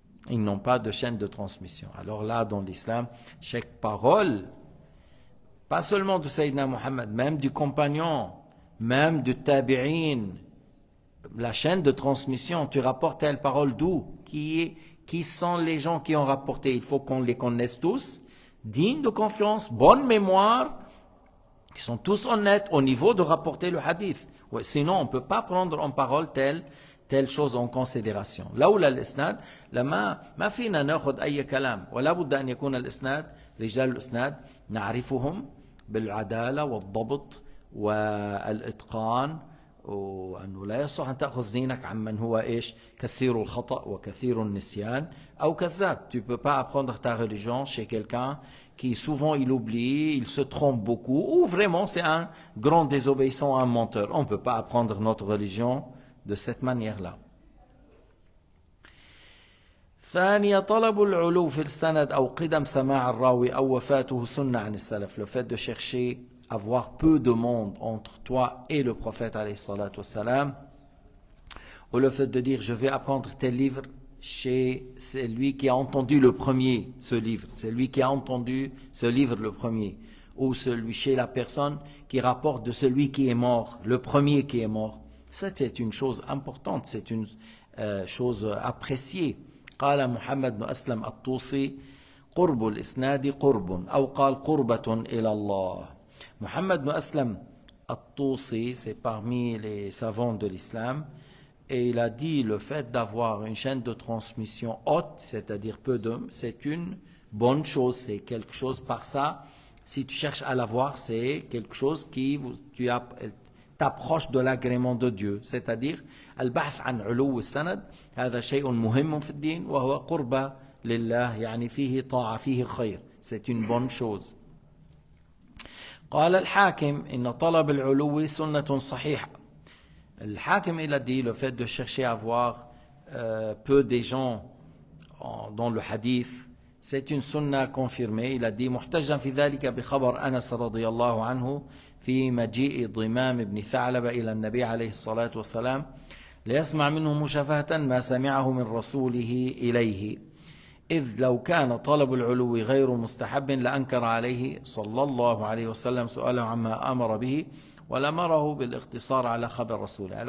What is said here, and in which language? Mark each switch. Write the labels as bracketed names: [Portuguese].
[French] Ils n'ont pas de chaîne de transmission. Alors là, dans l'islam, chaque parole, pas seulement de Sayyidina Muhammad, même du compagnon, même du tabi'in, la chaîne de transmission, tu rapportes telle parole d'où? Qui sont les gens qui ont rapporté? Il faut qu'on les connaisse tous, dignes de confiance, bonne mémoire, qui sont tous honnêtes au niveau de rapporter le hadith. Ouais, sinon, on ne peut pas prendre en parole telle chose en considération. [Arabic] لولا الإسناد لما ما فينا نأخذ أي كلام ولا بد أن يكون الإسناد رجال الإسناد نعرفهم بالعدالة والضبط والإتقان وأنه لا يصح أن تأخذ دينك عمن هو إيش كثير الخطأ وكثير النسيان أو كذاب. [French] Tu ne peux pas apprendre ta religion chez quelqu'un qui souvent il oublie, il se trompe beaucoup, ou vraiment c'est un grand désobéissant, un menteur. On ne peut pas apprendre notre religion de cette manière-là. [Arabic] ثانية طلب العلو في السند أو قدم سماع الراوي أو وفاته سنة عن السلف. [French] Le fait de chercher avoir peu de monde entre toi et le prophète alayhi salatu wassalam, ou le fait de dire je vais apprendre tel livre chez celui qui a entendu le premier ce livre, celui qui a entendu ce livre le premier, ou celui chez la personne qui rapporte de celui qui est mort, le premier qui est mort. Ça c'est une chose importante, c'est une chose appréciée. [Arabic] قال محمد بن أسلم الطوسي قرب الإسناد قرب أو قال قربة إلى الله. [French] Mohammed ibn Aslam al-Tusi, c'est parmi les savants de l'islam, et il a dit le fait d'avoir une chaîne de transmission haute, c'est-à-dire peu d'hommes, c'est une bonne chose, c'est quelque chose par ça. Si tu cherches à l'avoir, c'est quelque chose qui t'approche de l'agrément de Dieu, c'est-à-dire [Arabic] al-bahth an ulu al-sanad, هذا شيء مهم في الدين وهو قربة لله يعني فيه طاعة فيه خير, [French] c'est une bonne chose. [Arabic] قال الحاكم إن طلب العلو سنة صحيحة. [French] الحاكم il a dit le fait de chercher à avoir peu des gens dans le hadith, c'est une sunna confirmée. Il a dit [Arabic] محتجا في ذلك بخبر أنس رضي الله عنه في مجيء ضمام بن ثعلبة إلى النبي عليه الصلاة والسلام ليسمع منه مشافهة ما سمعه من رسوله إليه إذ لو كان طلب العلو غير مستحب لأنكر عليه صلى الله عليه وسلم سؤاله عما أمر به ولأمره بالاختصار على خبر رسوله.